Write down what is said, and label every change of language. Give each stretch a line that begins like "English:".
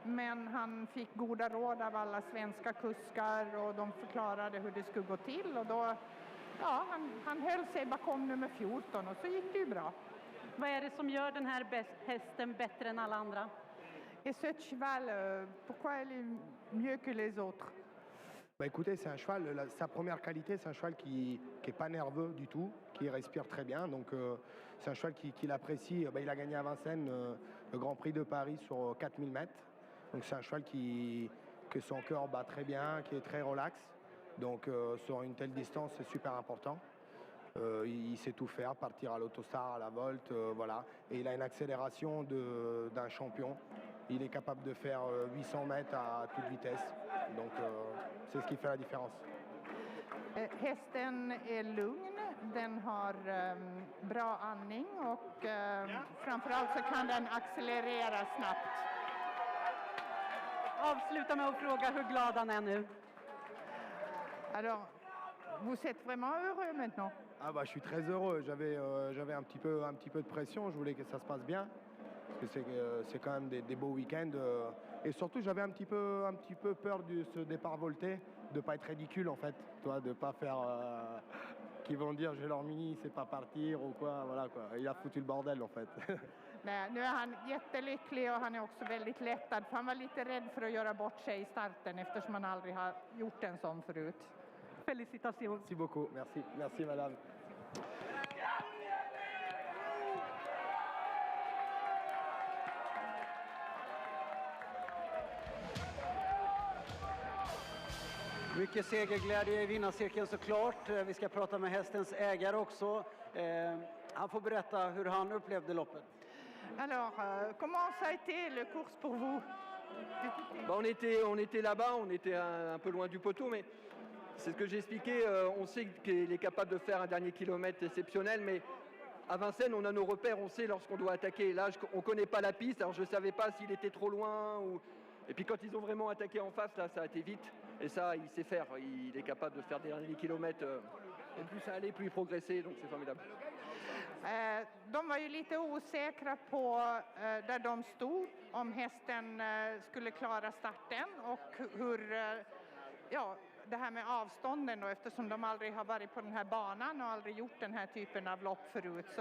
Swedish: Men han fick goda råd av alla svenska kuskar och de förklarade hur det skulle gå till. Och då, han höll sig bakom nummer 14 och så gick det ju bra. Vad är det som gör den här hästen bättre än alla andra?
French: Et ce cheval, pourquoi elle est mieux que les autres? Écoutez, c'est un cheval, sa première qualité, c'est un cheval qui n'est pas nerveux du tout, qui respire très bien. Donc c'est un cheval qu'il apprécie. Il a gagné à Vincennes le Grand Prix de Paris sur 4000 mètres. Donc c'est un cheval que son cœur bat très bien, qui est très relax. Donc sur une telle distance, c'est super important. Il sait tout faire, partir à l'autostar, à la volte, voilà. Et il a une accélération d'un champion. Il est capable de faire 800 mètres à toute vitesse. Donc c'est ce qui fait la différence.
Swedish: Hästen är lugn, den har bra andning och framförallt så kan den accelerera snabbt. Avsluta med att fråga hur glad han är nu.
French: Alors, vous êtes vraiment heureux maintenant? Je suis très heureux. J'avais un petit peu de pression. Je voulais que ça se passe bien. Parce que c'est quand même des beaux week-ends. Et surtout, j'avais un petit peu peur de ce départ volté, de ne pas être ridicule en fait. Toi, de ne pas faire... qui vont dire Gelormini, c'est pas partir ou quoi. Voilà, quoi. Il a foutu le bordel en fait.
Swedish: Nej, nu är han jättelycklig och han är också väldigt lättad. För han var lite rädd för att göra bort sig i starten eftersom han aldrig har gjort en sån förut.
French: Félicitations. Merci beaucoup. Merci madame.
Swedish: Mycket segerglädje i vinnarcirkeln såklart. Vi ska prata med hästens ägare också. Han får berätta hur han upplevde loppet.
French: Alors, comment ça a été le course pour vous? On était là-bas, on était un peu loin du poteau, mais c'est ce que j'ai expliqué. On sait qu'il est capable de faire un dernier kilomètre exceptionnel, mais à Vincennes, on a nos repères, on sait lorsqu'on doit attaquer. Là, on ne connaît pas la piste, alors je ne savais pas s'il était trop loin. Et puis quand ils ont vraiment attaqué en face, là, ça a été vite. Et ça, il sait faire. Il est capable de faire des derniers kilomètres. Et plus ça allait, plus il progressait, donc c'est formidable.
Swedish: De var ju lite osäkra på där de stod, om hästen skulle klara starten och hur, ja, det här med avstånden då, eftersom de aldrig har varit på den här banan och aldrig gjort den här typen av lopp förut.